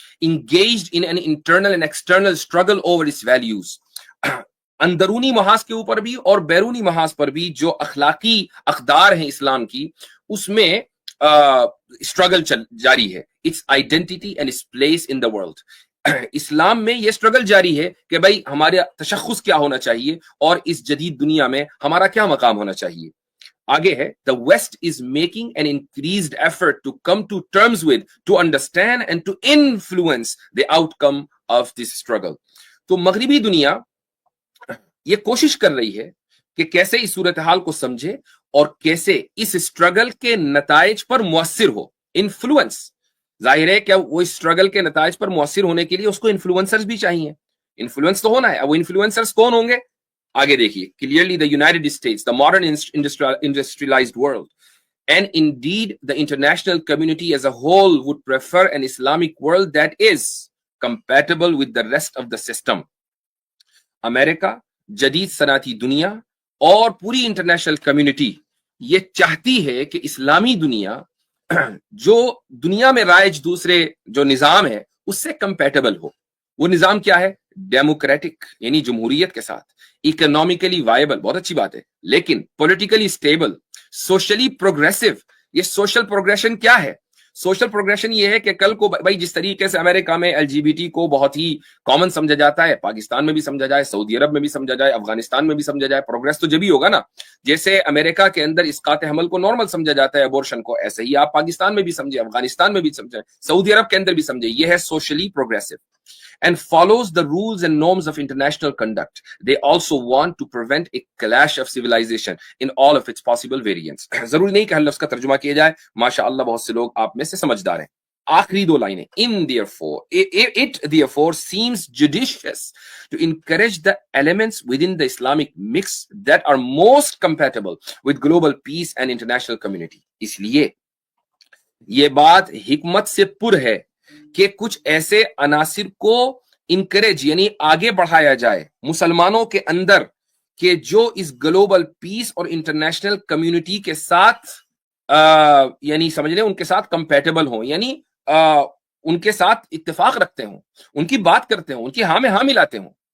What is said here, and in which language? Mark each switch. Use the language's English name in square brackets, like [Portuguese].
[English] engaged in an internal and external struggle over its values، [Urdu] اندرونی محاذ کے اوپر بھی اور بیرونی محاذ پر بھی جو اخلاقی اقدار ہیں اسلام کی، اس میں اسٹرگل جاری ہے. [English] its identity and its place in the world، [Urdu] اسلام میں یہ اسٹرگل جاری ہے کہ بھائی ہمارا تشخص کیا ہونا چاہیے اور اس جدید دنیا میں ہمارا کیا مقام ہونا چاہیے. آگے ہے [English] the West is making an increased effort to come to terms with, to understand and to influence the outcome of this struggle. [Urdu] تو مغربی دنیا یہ کوشش کر رہی ہے کہ کیسے اس صورتحال کو سمجھے اور کیسے اس اسٹرگل کے نتائج پر مؤثر ہو. انفلوئنس، ظاہر ہے کہ وہ اسٹرگل کے نتائج پر مؤثر ہونے کے لیے اس کو انفلوئنسرز بھی چاہیے. انفلوئنس تو ہونا ہے. اب وہ انفلوئنسرز کون ہوں گے؟ آگے دیکھیے. [English] Clearly the United States, the modern industrialized world, and indeed the international community as a whole would prefer an Islamic world that is compatible with the rest of the system. [Urdu] امریکہ، جدید صنعتی دنیا اور پوری انٹرنیشنل کمیونٹی یہ چاہتی ہے کہ اسلامی دنیا جو دنیا میں رائج دوسرے جو نظام ہے اس سے کمپیٹیبل ہو. وہ نظام کیا ہے؟ ڈیموکریٹک، یعنی جمہوریت کے ساتھ، اکنامکلی وائبل، بہت اچھی بات ہے، لیکن پولیٹیکلی اسٹیبل، سوشلی پروگریسو. یہ سوشل پروگریشن کیا ہے؟ سوشل پروگریشن یہ ہے کہ کل کو بھائی جس طریقے سے امریکہ میں LGBT کو بہت ہی کامن سمجھا جاتا ہے، پاکستان میں بھی سمجھا جائے، سعودی عرب میں بھی سمجھا جائے، افغانستان میں بھی سمجھا جائے. پروگریس تو جبھی ہوگا نا جیسے امریکہ کے اندر اسقاط حمل کو نارمل سمجھا جاتا ہے، ابورشن کو، ایسے ہی آپ پاکستان میں بھی سمجھے، افغانستان میں بھی سمجھے، سعودی عرب کے اندر بھی سمجھے. یہ ہے socially progressive [English] and follows the rules and norms of international conduct. They also want to prevent a clash of civilization in all of its possible variants. [Urdu] ضروری نہیں کہ ہر لفظ کا ترجمہ کیا جائے، ماشاءاللہ بہت سے لوگ آپ میں سے سمجھدار ہیں. آخری 2 لائنیں. [English] It therefore seems judicious to encourage the elements within the Islamic mix that are most compatible with global peace and international community. [Urdu] اس لیے یہ بات حکمت سے پر ہے کہ کچھ ایسے عناصر کو انکریج، یعنی آگے بڑھایا جائے مسلمانوں کے اندر، کہ جو اس گلوبل پیس اور انٹرنیشنل کمیونٹی کے ساتھ یعنی سمجھ لیں ان کے ساتھ کمپیٹیبل ہوں، یعنی ان کے ساتھ اتفاق رکھتے ہوں، ان کی بات کرتے ہوں، ان کی ہاں میں ہاں ملاتے ہوں.